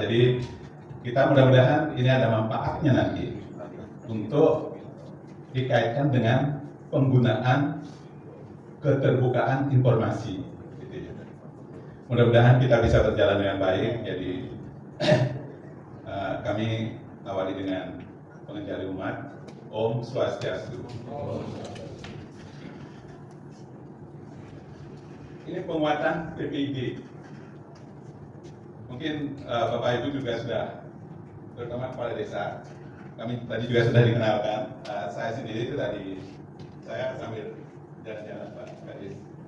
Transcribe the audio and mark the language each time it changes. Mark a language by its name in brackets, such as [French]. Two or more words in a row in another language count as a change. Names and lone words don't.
[Indonesian] Jadi kita mudah-mudahan ini ada manfaatnya nanti untuk dikaitkan dengan penggunaan keterbukaan informasi. Mudah-mudahan kita bisa berjalan dengan baik. Jadi kami awali dengan pengenjali umat. [Balinese] Om Swastiastu. [Indonesian] Ini penguatan PPID. Mungkin Bapak Ibu juga sudah, terutama kepala desa, kami tadi juga sudah dikenalkan. Saya sendiri itu tadi, saya sambil jalan-jalan Pak Kadis.